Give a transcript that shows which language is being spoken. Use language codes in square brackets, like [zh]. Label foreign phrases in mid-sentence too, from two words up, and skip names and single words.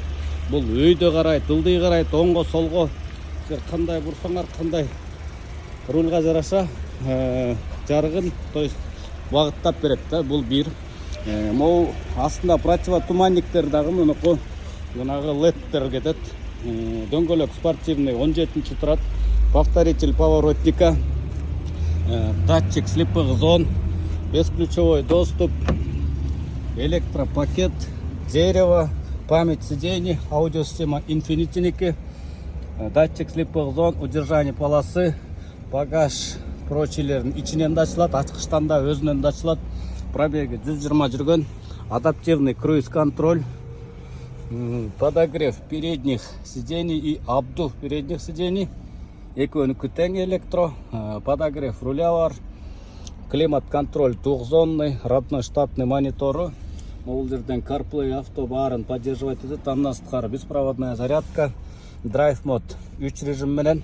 [ky] Бул өйдө карайт, ылдый карайт, оңго солго. Силер кандай бурсаңар, кандай рульга жараша жарыгын, [ru] то есть [ky] багыттап берет да. Бул бир. Могу астында противотуманниктер дагы мунуку жанагы LEDтер кетет. Дөңгөлөк спортивный 17-чи турат. [ru] Повторитель поворотника, датчик слепых зон, бесключевой доступ, электропакет, дерево, память сидений, аудиосистема Infinity, датчик слепых зон, удержание полосы, [ky] багаж прочилерин ичинен да ачылат, ачкычтан да өзүнөн да ачылат. Пробеги 120 жүргөн, [ru] адаптивный круиз-контроль, подогрев передних сидений и обдув передних сидений. [ky] Экөөнүкү тең [ru] электро, подогрев руля бар, климат-контроль двухзонный, родной штатный монитору. [ky] Бул жерден CarPlay авто баарын поддерживать этет. Андан сырткары [ru] беспроводная зарядка, драйв мод 3 режим менен.